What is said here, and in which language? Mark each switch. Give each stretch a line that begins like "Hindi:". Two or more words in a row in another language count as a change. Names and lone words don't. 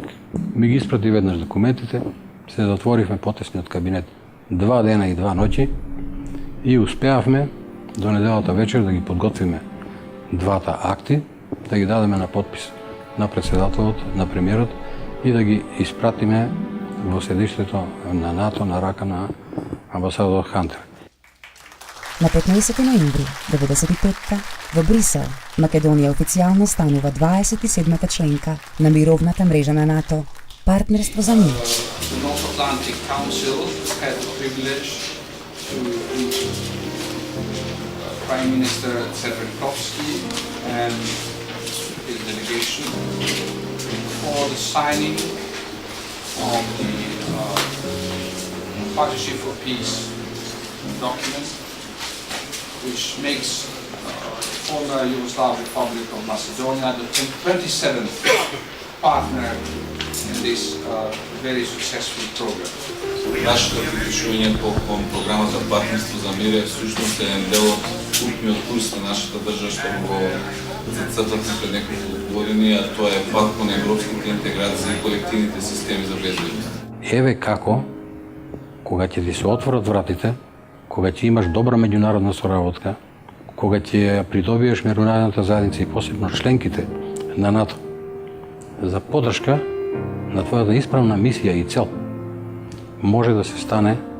Macedonian: Ми ги испрати веднаш документите, се затворивме потесниот кабинет 2 дена и 2 ноќи и успеавме до неделата вечер да ги подготвиме двата акти, да ги дадеме на подпис на председателот, на премиерот и да ги испратиме во седиштето на НАТО на рака на амбасадор Хантер. На 15 ноември 1995 во Брисел, Македонија официјално станува 27-та членка на мировната мрежа на НАТО, Партнерство за мир.
English: The North Atlantic Council had the privilege to meet Prime Minister Cedrikovski and his delegation for the signing of the Partnership for Peace document, which makes former Yugoslav Republic of Macedonia the 27th partner in this very successful program.
Macedonian: Нашето приклучување кон програмата Партнерство за мир е всушност еден дел од крупниот курс на нашата држава што го зацртавме пред неколку години, а тоа е пат кон европските интеграции и колективните системи за безбедност. Еве како, кога ќе ти се отворат вратите, кога ќе имаш добра меѓународна соработка, кога ќе ја придобиеш меѓународната заедница и посебно членките на НАТО за поддршка на твојата исправна мисија и цел, може да се стане